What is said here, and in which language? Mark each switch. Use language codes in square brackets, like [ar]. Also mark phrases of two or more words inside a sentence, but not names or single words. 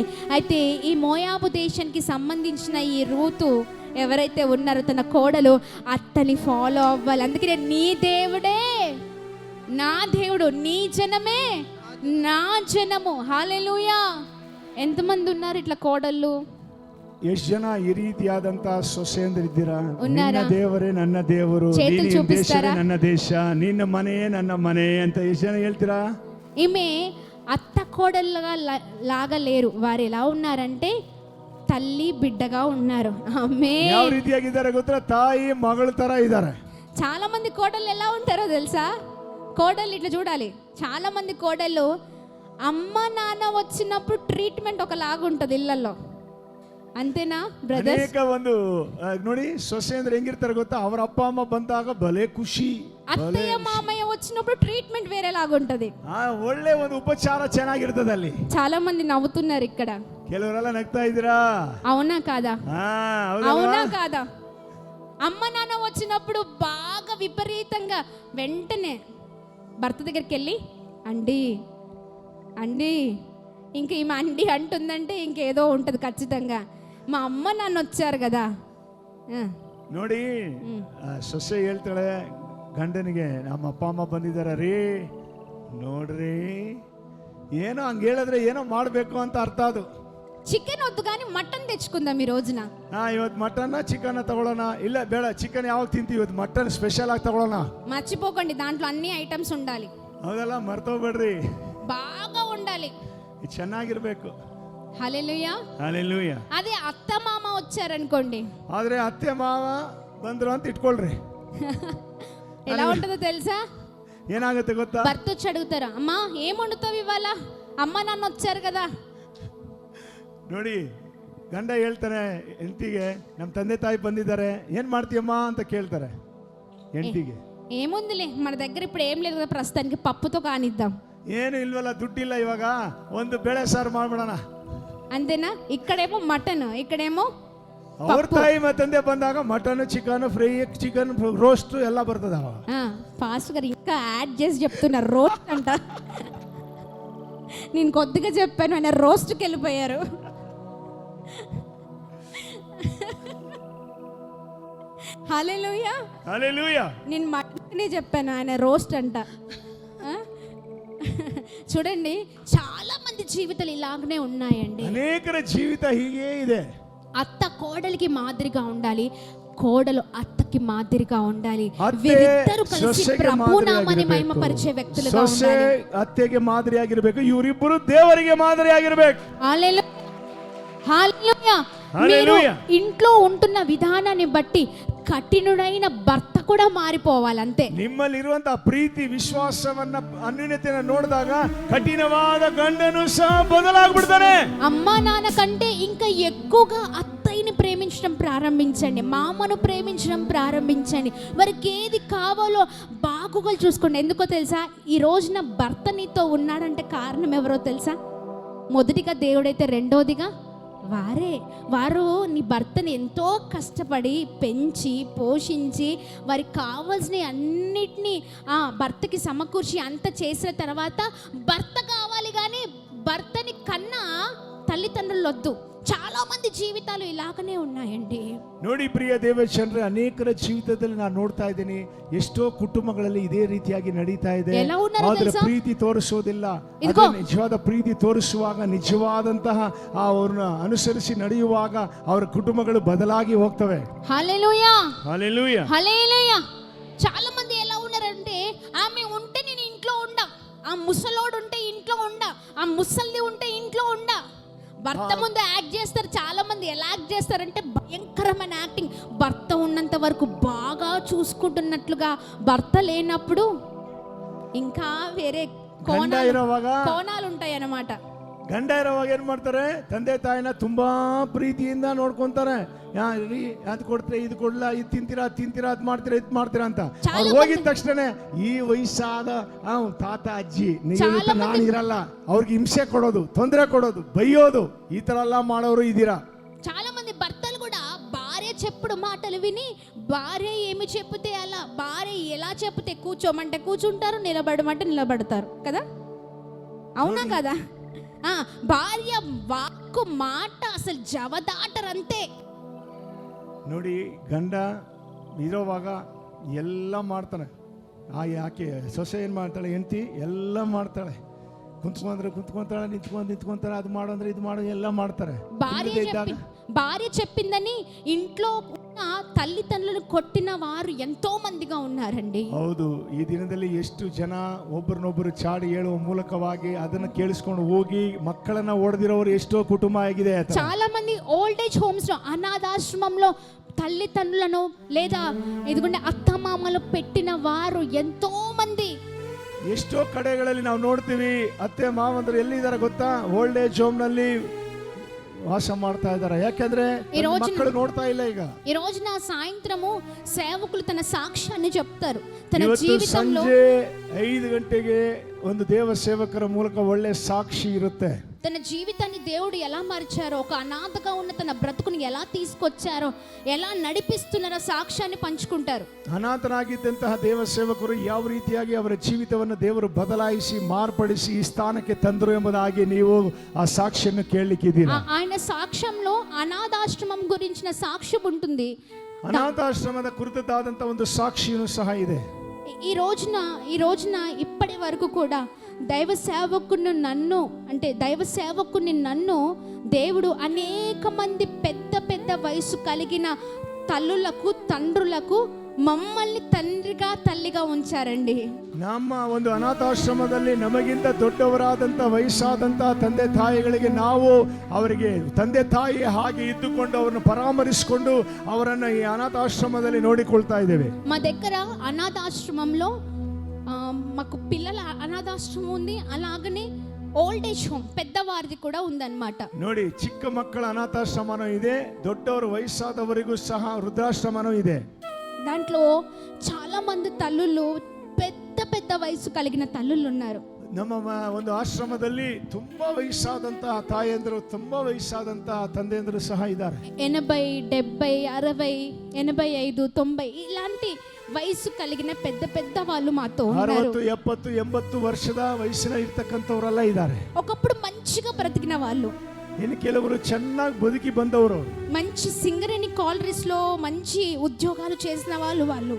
[te] అయితే ఈ మోయాబు దేశానికి సంబంధించిన ఈ రూతు ఎవరైతే ఉన్నారో తన కోడలు, అత్తని ఫాలో అవ్వాలి. అందుకే నీ దేవుడే నా దేవుడు, నీ జనమే నా జనము. హల్లెలూయా. ఎంతమంది ఉన్నారు ఇట్లా కోడళ్ళు? [kn] ಎಷ್ಟು ಜನ ಈ ರೀತಿಯಾದಂತ ಸೊಸೆಯಂದಿರಿದ್ದೀರಾ? ನಿನ್ನ ದೇವರೇ ನನ್ನ ದೇವರು, ನಿನ್ನ ದೇಶವೇ ನನ್ನ ದೇಶ, ನಿನ್ನ ಮನೆಯೇ ನನ್ನ ಮನೆ ಅಂತ ಎಷ್ಟು ಜನ ಹೇಳ್ತೀರಾ? [te] ఈమె అత్త కోడళ్ళగా లాగా లేరు, వారు ఎలా ఉన్నారంటే తల్లి బిడ్డగా ఉన్నారు. ఆమేన్. [kn] ಯಾವ ರೀತಿಯಾಗಿದ್ದಾರೆ ಗೊತ್ತಾ? ತಾಯಿ ಮಗಳ ತರ ಇದ್ದಾರೆ. [te] చాలా మంది కోడళ్ళు ఎలా ఉంటారో తెలుసా? కోడళ్ళు ఇట్లా చూడాలి. చాలా మంది కోడళ్ళు అమ్మ నాన్న వచ్చినప్పుడు ట్రీట్మెంట్ ఒకలాగా ఉంటుంది ఇళ్లలో, అంతేనా బ్రదర్స్? [kn] ಅನೇಕ ಒಂದು ನೋಡಿ, ಸೊಸೆ ಅಂದ್ರೆ ಹೆಂಗಿರ್ತಾರೆ ಗೊತ್ತಾ? ಅವರ ಅಪ್ಪ ಅಮ್ಮ ಬಂದಾಗ ಭಲೆ ಖುಷಿ, [te] అత్తయ్య మామయ్య వచ్చినప్పుడు ట్రీట్మెంట్ వేరేలాగా ఉంటది, [kn] ಒಳ್ಳೆ ಒಂದು ಉಪಚಾರ ಚೆನ್ನಾಗಿರ್ತದೆ ಅಲ್ಲಿ. [te] చాలా మంది నవ్వుతున్నారు ఇక్కడ, [kn] ಕೆಲವರೆಲ್ಲ ನಗ್ತಾ ಇದ್ದೀರಾ? [te] అవునా కాదా? అవునా కాదా? అమ్మ నాన్న వచ్చినప్పుడు బాగా విపరీతంగా వెంటనే భర్త దగ్గరికి వెళ్ళి అండి అండి, ఇంక ఈమె అండి అంటుందంటే ఇంకేదో ఉంటుంది ఖచ్చితంగా. మా అమ్మ నాన్న వచ్చారు కదా. [kn] ನೋಡಿ, ಸೊಸೆ ಹೇಳ್ತಾಳೆ ಗಂಡನಿಗೆ, ನಮ್ಮ ಅಪ್ಪ ಅಮ್ಮ ಬಂದಿದ್ದಾರೆ ರೀ, ನೋಡ್ರಿ, ಏನೋ ಹಂಗೆ ಹೇಳಿದ್ರೆ ಏನೋ ಮಾಡಬೇಕು ಅಂತ ಅರ್ಥ. ಅದು [te] చికెన్ వద్దు కానీ మటన్ తెచ్చుకుందాం ఈ రోజున. [kn] ಇವತ್ತು [en] mutton chicken [kn] ತಗೊಳ್ಳೋಣ? ಇಲ್ಲ ಬೇಡ, ಚಿಕನ್ ಯಾವಾಗ ತಿಂತೀವಿ, ಇವತ್ತು [en] mutton special [kn] ಆಗಿ ತಗೊಳ್ಳೋಣ. [te] మర్చిపోకండి, దాంట్లో అన్ని ఐటమ్స్ ఉండాలి. [kn] ಹೌದಲ್ಲ, ಮರ್ತೋಗ್ಬೇಡ್ರಿ, [te] బాగా ఉండాలి, [kn] ಚೆನ್ನಾಗಿರ್ಬೇಕು. [te] హల్లెలూయా, హల్లెలూయా. అదే అత్త మామ వచ్చారనుకోండి, [kn] ಆದ್ರೆ ಅತ್ತೆ ಮಾವ ಬಂದ್ರು ಅಂತ ಇಟ್ಕೊಳ್ರಿ. [te] ఎలా ఉంటుందో తెలుసా? [kn] ಏನಾಗತ್ತೆ ಗೊತ್ತಾ? [te] భర్త వచ్చి అడుగుతారు, అమ్మా ఏం వండుతావు ఇవాళ, అమ్మ నాన్న వచ్చారు కదా. [kn] ನೋಡಿ, ಗಂಡ ಹೇಳ್ತಾನೆ ಹೆಂಡತಿಗೆ, ನಮ್ಮ ತಂದೆ ತಾಯಿ ಬಂದಿದ್ದಾರೆ, ಏನ್ ಮಾಡ್ತೀಯಮ್ಮ ಅಂತ ಕೇಳ್ತಾರೆ ಹೆಂಡತಿಗೆ. [te] ఏముందిలే మన దగ్గర ఇప్పుడు ఏం లేదు కదా, ప్రస్తుతానికి పప్పుతో కానిద్దాం. [kn] ಏನು ಇಲ್ವಲ್ಲ, ದುಡ್ಡಿಲ್ಲ, ಇವಾಗ ಒಂದು ಬೇಳೆ ಸಾರು ಮಾಡ್ಬಿಡೋಣ [te] అంతేనా? ఇక్కడేమో మటన్, ఇక్కడేమో [kn] ಅವ್ರ ತಾಯಿ ತಂದೆ ಬಂದಾಗ [en] mutton, chicken fry, chicken roast [kn] ಎಲ್ಲ ಬರ್ತದ. [te] ఫాస్ట్ గా ఇంకా యాడ్ చేసి చెప్తున్నారు రోస్ట్ అంట. నేను కొద్దిగా చెప్పాను, ఆయన రోస్ట్కి వెళ్ళిపోయారు. హల్లెలూయా హల్లెలూయా. నేను మటనే చెప్పాను, ఆయన రోస్ట్ అంట. చూడండి, చాలా మంది జీవితాలు ఇలాగనే ఉన్నాయండి. [kn] ಅನೇಕರ ಜೀವಿತ ಹೀಗೆ ಇದೆ. [te] అత్త కోడలికి మాదిరిగా ఉండాలి, కోడలు అత్తకి మాదిరిగా ఉండాలి. [kn] ಅತ್ತೆ [te] వీరిద్దరూ కలిసి [kn] ಸೊಸೆಗೆ [te] ప్రభునామని [kn] ಮಾದರಿಯಾಗಿರಬೇಕು. [te] మహిమపరిచే వ్యక్తులుగా [kn] ಸೊಸೆ [te] ఉండాలి. [kn] ಅತ್ತೆಗೆ ಮಾದರಿಯಾಗಿರಬೇಕು, ಇವರಿಬ್ಬರು ದೇವರಿಗೆ ಮಾದರಿಯಾಗಿರಬೇಕು. [te] హల్లెలూయా హల్లెలూయా. మీరు ఇంట్లో ఉంటున్న విధానాన్ని బట్టి కఠినుడైన భర్త కూడా మారిపోవాలి, అంతే. ನಿಮ್ಮಲ್ಲಿರುವಂತಹ ಪ್ರೀತಿ, ವಿಶ್ವಾಸವನ್ನ, ಅನ್ಯೋನ್ಯತೆಯನ್ನು ನೋಡಿದಾಗ ಕಠಿಣವಾದ ಗಂಡನು ಸಹ ಬದಲಾಗ್ಬಿಡ್ತಾನೆ. అమ్మా నాన్న కంటే ఇంకా ఎక్కువగా అత్తయ్యని ప్రేమించడం ప్రారంభించండి, మామను ప్రేమించడం ప్రారంభించండి. వారికి ఏది కావాలో బాగుగా చూసుకోండి. ఎందుకో తెలుసా? ఈ రోజున భర్త నీతో ఉన్నాడంటే కారణం ఎవరో తెలుసా? మొదటిగా దేవుడైతే, రెండోదిగా వారు నీ భర్తని ఎంతో కష్టపడి పెంచి పోషించి వారికి కావాల్సిన అన్నిటినీ భర్తకి సమకూర్చి అంత చేసిన తర్వాత భర్త కావాలి, కానీ భర్తని కన్నా తల్లిదండ్రులు వద్దు. చాలా మంది జీవితాలు ఇలాగనే ఉన్నాయండి. [kn] ನೋಡಿ ಪ್ರಿಯ ದೇವಚಂದ್ರ, ಅನೇಕರ ಜೀವಿತದಲ್ಲಿ ನಾನು ನೋಡ್ತಾ ಇದ್ದೀನಿ, ಎಷ್ಟೋ ಕುಟುಂಬಗಳಲ್ಲಿ ಇದೇ ರೀತಿಯಾಗಿ ನಡೀತಾ ಇದೆ. ಆದ್ರೆ ಪ್ರೀತಿ ತೋರಿಸೋದಿಲ್ಲ. ನಿಜವಾದ ಪ್ರೀತಿ ತೋರಿಸುವಾಗ, ನಿಜವಾದಂತಹ ಅವ್ರನ್ನ ಅನುಸರಿಸಿ ನಡೆಯುವಾಗ ಅವರ ಕುಟುಂಬಗಳು ಬದಲಾಗಿ ಹೋಗ್ತವೆ. [te] హల్లెలూయా హల్లెలూయా హల్లెలూయా. చాలా మంది ఎలా ఉన్నారంటే, ఆమె ఉంటే నేను ఇంట్లో ఉండా, ఆ ముసలోడు ఉంటే ఇంట్లో ఉండా, ఆ ముసల్ది ఉంటే ఇంట్లో ఉండా. భర్త ముందు యాక్ట్ చేస్తారు. చాలా మంది ఎలా యాక్ట్ చేస్తారంటే భయంకరమైన యాక్టింగ్. భర్త ఉన్నంత వరకు బాగా చూసుకుంటున్నట్లుగా, భర్త లేనప్పుడు ఇంకా వేరే కోణాలు ఉంటాయి అన్నమాట. [kn] ಗಂಡ ಇರೋವಾಗ ಏನ್ ಮಾಡ್ತಾರೆ, ತಂದೆ ತಾಯಿನ ತುಂಬಾ ಪ್ರೀತಿಯಿಂದ ನೋಡ್ಕೊಂತಾರೆ. ಅದ್ ಕೊಡ್ತಾರೆ, ಇದು ಕೊಡ್ಲಾ, ಇದು ತಿಂತೀರಾ ಅದ್ ಮಾಡ್ತೀರಾ, ಇದು ಮಾಡ್ತೀರಾ ಅಂತ. ಅವ್ರು ಹೋಗಿದ ತಕ್ಷಣ ಈ ವಯಸ್ಸಾದ ತಾತ ಅಜ್ಜಿ ನಾನು ಇರಲ್ಲ, ಅವ್ರಿಗೆ ಹಿಂಸೆ ಕೊಡೋದು, ತೊಂದರೆ ಕೊಡೋದು, ಬೈಯೋದು, ಈ ತರ ಎಲ್ಲ ಮಾಡೋರು ಇದೀರಾ. [te] చాలా మంది భర్తలు కూడా భార్య చెప్పుడు మాటలు విని, భార్య ఏమి చెప్తే అలా, భార్య ఎలా చెప్తే కూర్చోమంటే కూర్చుంటారు, నిలబడమంటే నిలబడతారు కదా. అవునా కదా? భార్య వాక్కు మాట అసలు జవదాటరంతే. [kn] ನೋಡಿ, ಗಂಡ ಇರೋವಾಗ ಎಲ್ಲ ಮಾಡ್ತಾನೆ. ಯಾಕೆ ಸೊಸೆ ಏನು ಮಾಡ್ತಾಳೆ, ಹೆಂಡತಿ ಎಲ್ಲ ಮಾಡ್ತಾಳೆ. ಕುಂತ್ಕೊಂತಾಳೆ, ನಿಂತ್ಕೊಂತಾಳೆ, ಅದು ಮಾಡು ಅಂದ್ರೆ ಇದು ಮಾಡು, ಎಲ್ಲ ಮಾಡ್ತಾರೆ. [te] భార్య చెప్పిందని ఇంట్లో ఉన్న తల్లిదండ్రులను కొట్టిన వారు ఎంతో మందిగా ఉన్నారండి. [kn] ಹೌದು, ಈ ದಿನದಲ್ಲಿ ಎಷ್ಟು ಜನ ಒಬ್ಬರನ್ನೊಬ್ಬರು ಚಾಡಿ ಹೇಳುವ ಮೂಲಕವಾಗಿ ಅದನ್ನ ಕೇಳಿಸ್ಕೊಂಡು ಹೋಗಿ ಮಕ್ಕಳನ್ನ ಓಡದಿರೋರು ಎಷ್ಟೋ ಕುಟುಂಬ ಆಗಿದೆ. [te] చాలా మంది [en] old age homes [te] లో, అనాథాశ్రమంలో తల్లిదండ్రులను లేదా ఎదుగుండే అత్తమామలు పెట్టిన వారు ఎంతో మంది. [kn] ಎಷ್ಟೋ ಕಡೆಗಳಲ್ಲಿ ನಾವು ನೋಡ್ತೀವಿ, ಅತ್ತೆ ಮಾವಂದ್ರು ಎಲ್ಲಿದ್ದಾರೆ ಗೊತ್ತಾ? [en] old age home [kn] ನಲ್ಲಿ ವಾಸ ಮಾಡ್ತಾ ಇದ್ದಾರೆ. ಯಾಕಂದ್ರೆ ಮಕ್ಕಳು ನೋಡ್ತಾ ಇಲ್ಲ. ಈಗ [te] ఈ రోజున సాయంత్రము సేవకులు తన సాక్ష్యాన్ని చెప్తారు. తన జీవితంలో [kn] ಸಂಜೆ 5 ಗಂಟೆಗೆ ಒಂದು ದೇವ ಸೇವಕರ ಮೂಲಕ ಒಳ್ಳೆ ಸಾಕ್ಷಿ ಇರುತ್ತೆ. [te] తన జీవితాన్ని దేవుడు ఎలా మార్చారో, ఒక అనాథగా ఉన్న తన బ్రతుకుని ఎలా తీసుకొచ్చారో, ఎలా నడిపిస్తున్నారో సాక్ష్యాన్ని పంచుకుంటారు. [kn] ಅನಾಥನಾಗಿದ್ದಂತಹ ದೇವ ಸೇವಕರು ಯಾವ ರೀತಿಯಾಗಿ ಅವರ ಜೀವಿತವನ್ನು ದೇವರು ಬದಲಾಯಿಸಿ ಮಾರ್ಪಡಿಸಿ ಈ ಸ್ಥಾನಕ್ಕೆ ತಂದರು ಎಂಬುದಾಗಿ ನೀವು ಆ ಸಾಕ್ಷಿಯನ್ನು ಕೇಳಲಿಕ್ಕಿದ್ದೀರಾ. [te] ఆయన సాక్ష్యంలో అనాథాశ్రమం గురించిన సాక్ష్యం ఉంటుంది. [kn] ಅನಾಥಾಶ್ರಮದ ಕುರಿತಾದಂತ ಒಂದು ಸಾಕ್ಷಿಯೂ ಸಹ ಇದೆ. [te] ఈ రోజున ఇప్పటి వరకు కూడా దైవ సేవకుని నన్ను దేవుడు అనేక మంది పెద్ద వయసు కలిగిన తల్లులకు తండ్రులకు మమ్మల్ని తండ్రిగా తల్లిగా ఉంచారండి. [kn] ನಮ್ಮ ಒಂದು ಅನಾಥಾಶ್ರಮದಲ್ಲಿ ನಮಗಿಂತ ದೊಡ್ಡವರಾದಂಥ ವಯಸ್ಸಾದಂಥ ತಂದೆ ತಾಯಿಗಳಿಗೆ ನಾವು ಅವರಿಗೆ ತಂದೆ ತಾಯಿ ಹಾಗೆ ಇದ್ದುಕೊಂಡು ಅವರನ್ನು ಪರಾಮರಿಸಿಕೊಂಡು ಅವರನ್ನು ಈ ಅನಾಥಾಶ್ರಮದಲ್ಲಿ ನೋಡಿಕೊಳ್ತಾ ಇದ್ದೇವೆ. [te] మా దగ్గర అనాథాశ్రమంలో మాకు పిల్లల అనాథాశ్రమం ఉంది, అలాగనే [en] old age home [te] పెద్దవారిది కూడా ఉందన్నమాట. [kn] ನೋಡಿ, ಚಿಕ್ಕ ಮಕ್ಕಳ ಅನಾಥಾಶ್ರಮನೂ ಇದೆ, ದೊಡ್ಡವರು ವಯಸ್ಸಾದವರಿಗೂ ಸಹ ವೃದ್ಧಾಶ್ರಮನೂ ಇದೆ. [te] దాంట్లో చాలా మంది తల్లులు పెద్ద పెద్ద వయసు కలిగిన తల్లులు ఉన్నారు. [kn] ನಮ್ಮ ಒಂದು ಆಶ್ರಮದಲ್ಲಿ ತುಂಬಾ ವಯಸ್ಸಾದಂತಹ ತಾಯಂದಿರು, ತುಂಬಾ ವಯಸ್ಸಾದಂತಹ ತಂದೆಯಂದಿರು ಸಹ ಇದ್ದಾರೆ. [te] 80, 70, 60, 85, 90 ఇలాంటి వయసు కలిగిన పెద్ద పెద్ద వాళ్ళు మాతో ఉన్నారు. [kn] 60, 70, 80 ವರ್ಷದ ವಯಸ್ಸಿನ ಇರ್ತಕ್ಕಂಥವರೆಲ್ಲ ಇದ್ದಾರೆ. [te] ఒకప్పుడు మంచిగా బ్రతికిన వాళ్ళు, [kn] ಇನ್ನು ಕೆಲವರು ಚೆನ್ನಾಗಿ ಬದುಕಿ ಬಂದವರು, [te] మంచి సింగరేణి కాలరీస్ లో మంచి ఉద్యోగాలు చేసిన వాళ్ళు